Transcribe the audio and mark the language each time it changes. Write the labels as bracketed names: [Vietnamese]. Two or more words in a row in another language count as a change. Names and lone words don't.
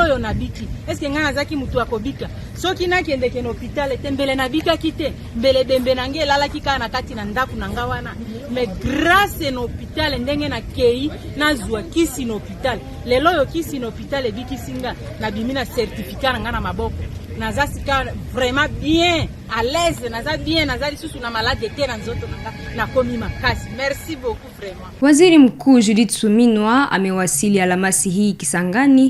[Lingala] oyo nabiki eske nga nazaki mutu akobika soki nakendeke na hôpital ete mbele nabikaki te mbele bembe na nge elalaki kaka na kati na ndako na nga wana [French] mais grâce [Lingala] na hôpital ndenge na kei nazwa kisi na hôpital lelo oyo kisi na hôpital ebikisi nga nabimi na certificat na nga na maboko naza sika [French] vraiment bien à l'aise [Lingala] naza bien naza lisusu na malade te na nzoto nanga na komi makasi. [French] Merci beaucoup vraiment. [Swahili] Waziri Mkuu Judith Suminwa amewasili Alhamisi hii Kisangani.